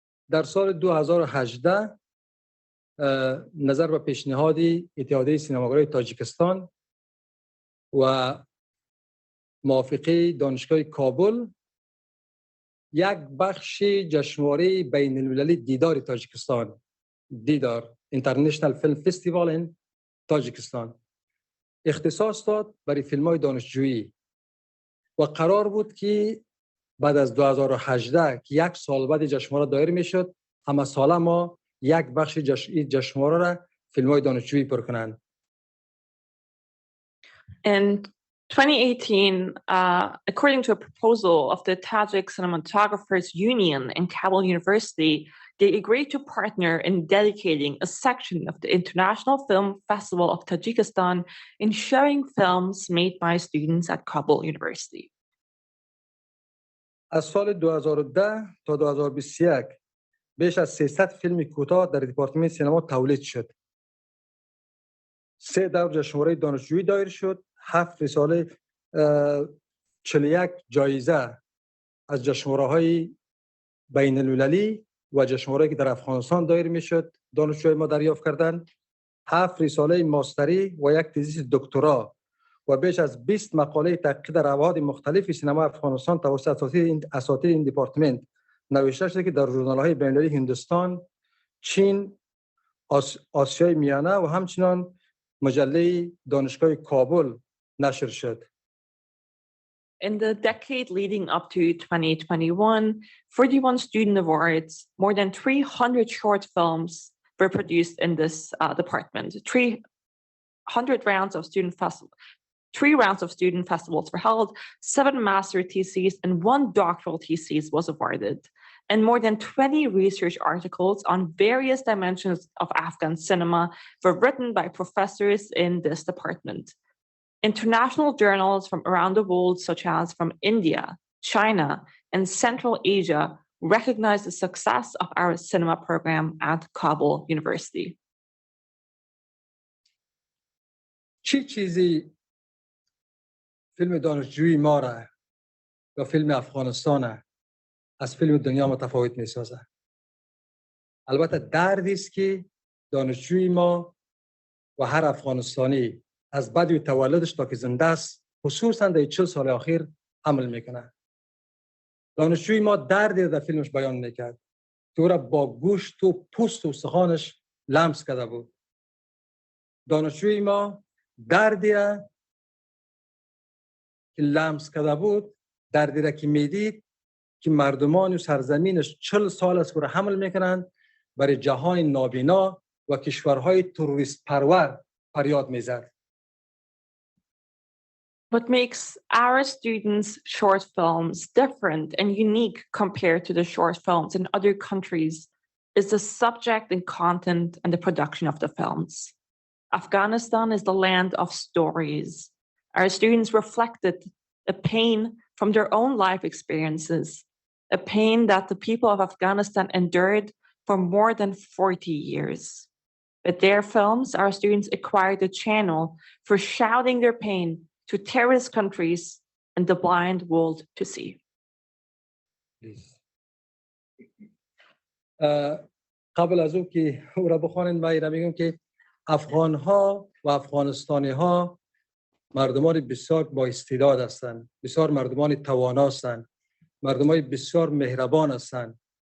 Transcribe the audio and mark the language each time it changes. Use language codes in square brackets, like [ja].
[fa] در سال 2018 نظر به پیشنهاد اتحادیه سینماگرای تاجیکستان و موافقه دانشگاه کابل یک بخش جشنواره بین المللی دیدار تاجیکستان دیدار International Film Festival in تاجیکستان اختصاص داد برای فیلم‌های دانشجویی و قرار بود که بعد از 2018 که یک سال بعد جشنواره دایر میشد همه ساله ما یک بخش جشنواره را فیلم‌های دانشجویی پر کنند. [en] In 2018, according to a proposal of the Tajik Cinematographers Union and Kabul University, they agreed to partner in dedicating a section of the International Film Festival of Tajikistan in showing films made by students at Kabul University. [fa] از سال 2010 تا 2021 بیش از 300 فیلم کوتاه در دپارتمان سینما تولید شد. 3 دور جشنواره دانشجویی دایر شد، 7 رساله 41 جایزه از جشنواره‌های بین المللی و جشنواره‌ای که در افغانستان دایر میشد دانشجوی ما دریافت کردند، 7 رساله ماستری و یک تزیس دکترا و بیش از 20 مقاله تحقیقی در ابعاد مختلف سینما افغانستان توسط اساتید این دپارتمنت نوشته شده که در ژورنال‌های بین‌المللی هندوستان، چین، آسیای میانه و همچنین مجله دانشگاه کابل نشر شد. [en] In the decade leading up to 2021, 41 student awards, more than 300 short films were produced in this department. 300 rounds of student festivals. 3 rounds of student festivals were held, 7 master theses, and 1 doctoral thesis was awarded. And more than 20 research articles on various dimensions of Afghan cinema were written by professors in this department. International journals from around the world, such as from India, China, and Central Asia, recognize the success of our cinema program at Kabul University. [fa] چی چیزی فیلم دانشجویی ما را یا فیلم افغانستان از فیلم دنیا متفاوت می‌سازد؟ البته دردی است که دانشجوی ما و هر افغانستانی از بدوی تولدش تا که زنده است خصوصا در 40 سال اخیر عمل میکنه. دانشجوی ما دردی در فیلمش بیان میکرد که او را با گوشت و پوست و استخوانش لمس کرده بود. دانشجوی ما دردی که لمس کرده بود، دردی را که میدید که مردمان و سرزمینش 40 سال است که را حمل میکنند، برای جهان نابینا و کشورهای تروریست پرور فریاد میزد. [en] What makes our students' short films different and unique compared to the short films in other countries is the subject and content and the production of the films. Afghanistan is the land of stories. Our students reflected a pain from their own life experiences, a pain that the people of Afghanistan endured for more than 40 years. With their films, our students acquired a channel for shouting their pain to terrorist countries and the blind world to see. [fa] قبل از اون که او را بخوانید من میگم که افغان ها و افغانستانی ها مردمان بسیار با استعداد هستند، بسیار مردمان توانا هستند، مردمان بسیار مهربان هستند.